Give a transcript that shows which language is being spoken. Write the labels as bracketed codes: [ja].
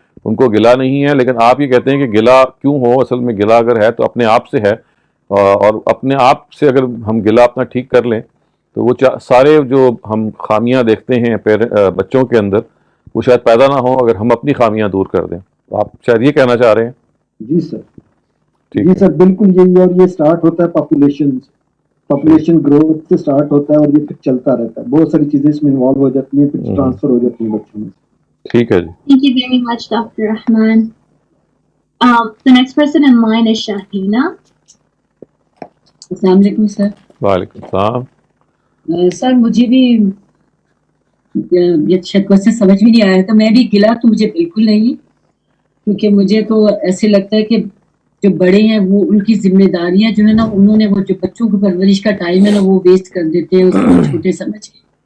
[ur] ان کو گلہ نہیں ہے, لیکن آپ یہ کہتے ہیں کہ گلہ کیوں ہو, اصل میں گلہ اگر ہے تو اپنے آپ سے ہے, اور اپنے آپ سے اگر ہم گلہ اپنا ٹھیک کر لیں تو وہ سارے جو ہم خامیاں دیکھتے ہیں بچوں کے اندر وہ شاید پیدا نہ ہوں اگر ہم اپنی خامیاں دور کر دیں. تو آپ شاید یہ کہنا چاہ رہے ہیں. جی سر, جی سر, بالکل یہی ہے. اور یہ سٹارٹ ہوتا ہے پاپولیشن گروتھ سے سٹارٹ ہوتا ہے, اور یہ پھر چلتا رہتا ہے. بہت ساری چیزیں اس میں انوالو ہو جاتی ہیں, پھر ٹرانسفر ہو جاتی ہیں بچوں میں. ٹھیک ہے جی. [en] Thank you very much, Dr. Rahman. The next person in line is Shahina. [ur] السلام علیکم سر. وعلیکم السلام. سر مجھے بھی یہ کوشچن سمجھ بھی نہیں آیا تھا. میں بھی گلا تو مجھے بالکل نہیں, کیونکہ مجھے تو ایسے لگتا ہے کہ جو بڑے ہیں وہ ان کی ذمہ داریاں جو ہے نا, انہوں نے وہ جو بچوں کی پرورش کا ٹائم ہے نا وہ ویسٹ کر دیتے ہیں اس کو چھوٹے سمجھ کے.